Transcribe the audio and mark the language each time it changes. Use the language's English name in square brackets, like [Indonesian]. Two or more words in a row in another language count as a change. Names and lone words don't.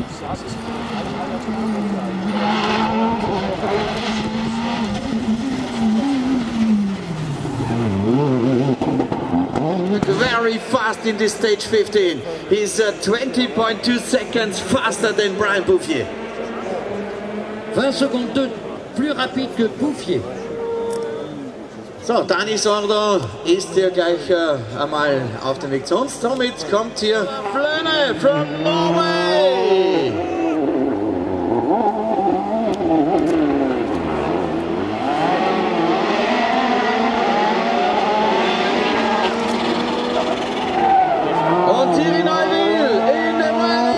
[English] Very fast in this stage 15. He's 20.2 seconds faster than Brian Bouffier. [French] 20 secondes plus rapide que Bouffier. [German] So, Dani Sordo ist hier gleich einmal auf den Weg zu uns. Somit kommt hier Flöne [English] from Norway. [German] Und Thierry Neuville in der Rallye.